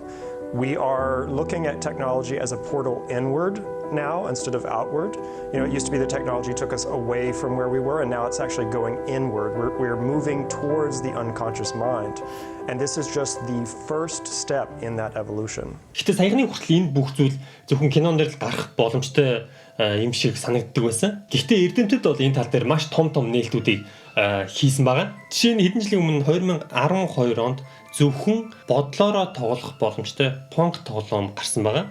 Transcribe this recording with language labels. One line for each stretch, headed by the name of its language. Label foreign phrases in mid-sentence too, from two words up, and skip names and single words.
English: We are looking at technology as a portal inward now instead of outward. You know, it used to be the technology took us away from where we were, and now it's actually going inward. We're moving towards the unconscious mind. And this is just the first step in that evolution.
Mongolian: Гэтэ саяхны хүртэл энэ бүх зүйл зөвхөн кинон дээр л гарах боломжтой юм шиг санагддаг байсан. Гэхдээ эрдэмтэд бол энэ тал дээр маш том нээлтүүдийг хийсэн байгаа. Жишээ нь хэдэн жилийн өмнө 2012 онд зөвхөн бодлороо тоглох боломжтой понк тоглоом гарсан байгаа.